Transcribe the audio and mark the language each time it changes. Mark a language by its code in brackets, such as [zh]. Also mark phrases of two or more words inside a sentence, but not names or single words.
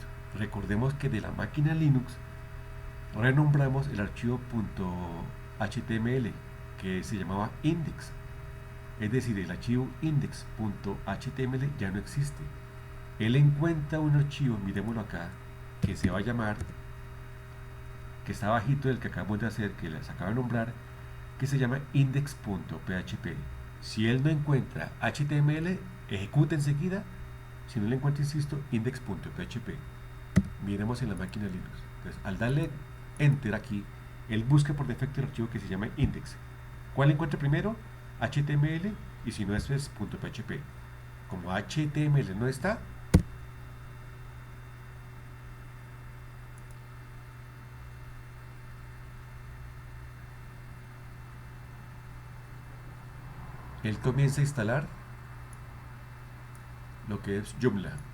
[es] Recordemos que de la máquina Linux renombramos el archivo .html que se llamaba index. Es decir, el archivo index.html ya no existe. Él encuentra un archivo, miremoslo acá, que se va a llamar, que está bajito del que acabamos de hacer, que les acabo de nombrar, que se llama index.php. Si él no encuentra HTML, ejecuta enseguida. Si no le encuentra, insisto, index.php. Miremos en la máquina Linux. Entonces, al darle enter aquí, él busca por defecto el archivo que se llama index. ¿Cuál encuentra primero? HTML, y si no, eso es .php. Como HTML no está, él comienza a instalar lo que es Joomla.